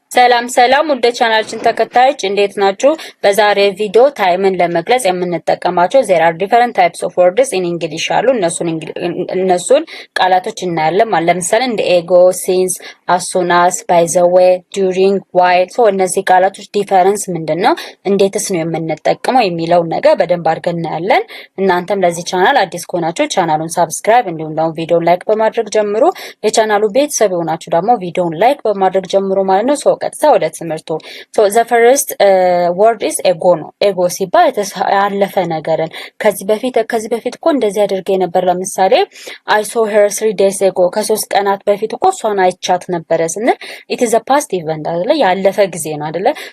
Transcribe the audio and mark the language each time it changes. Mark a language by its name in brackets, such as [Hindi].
[Amharic] ሰላም ወደ ቻናላችን ተከታዮች እንዴት ናችሁ? በዛሬ ቪዲዮ ታይምን ለመግለጽ የምንጠቀማቸው [English] there are different types of words in English [Amharic] አሉ። እነሱን ቃላቶች እናያለን። ለምሳሌ እንደ ego, since, as soon as, by the way, during, while so እነዚህ ቃላቶች ዲፈረንስ ምንድነው? እንዴትስ ነው የምንጠቀመው የሚለው ነገር በደንብ አድርገን እናያለን። እናንተም ለዚህ ቻናል አዲስ ከሆናችሁ ቻናሉን ሰብስክራይብ እንዲሁም ደግሞ ቪዲዮን ላይክ በማድረግ ጀምሩ። የቻናሉ ቤተሰብ የሆናችሁ ደግሞ ቪዲዮን ላይክ በማድረግ ጀምሩ ማለት ነው። ቀጥታ ወደ ትምህርቱ [English] the first word is ego [Amharic] ነው። ego ሲባል ያለፈ ነገርን ከዚህ በፊት እኮ እንደዚህ አድርጌ ነበር። ለምሳሌ [English] I saw her 3 days ago [Amharic] ከ3 ቀናት በፊት እኮ እሷን አይቻት ነበረ ስንል [English] it is a past event [Amharic] አይደለ? ያለፈ ጊዜ ነው አይደለ?